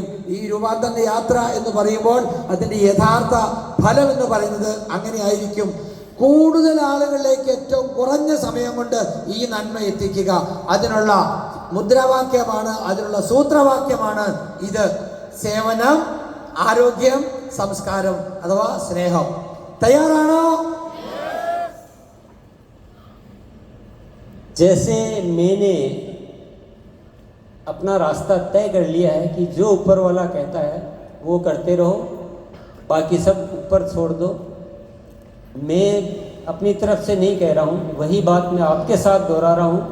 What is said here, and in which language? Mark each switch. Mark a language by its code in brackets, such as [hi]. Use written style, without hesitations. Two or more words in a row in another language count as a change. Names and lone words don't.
[ml] ഈ രൂപാന്തര യാത്ര എന്ന് പറയുമ്പോൾ അതിൻ്റെ യഥാർത്ഥ ഫലം എന്ന് പറയുന്നത് അങ്ങനെയായിരിക്കും. കൂടുതൽ ആളുകളിലേക്ക് ഏറ്റവും കുറഞ്ഞ സമയം കൊണ്ട് ഈ നന്മ എത്തിക്കുക, അതിനുള്ള മുദ്രാവാക്യമാണ്, അതിനുള്ള സൂത്രവാക്യമാണ് ഇത്: സേവനം, ആരോഗ്യം, സംസ്കാരം അഥവാ സ്നേഹം. തയ്യാറാണോ? [hi] जैसे मैंने अपना रास्ता तय कर लिया है कि जो ऊपर वाला कहता है वो करते रहो, बाकी सब ऊपर छोड़ दो। मैं अपनी तरफ से नहीं कह रहा हूँ, वही बात मैं आपके साथ दोहरा रहा हूँ।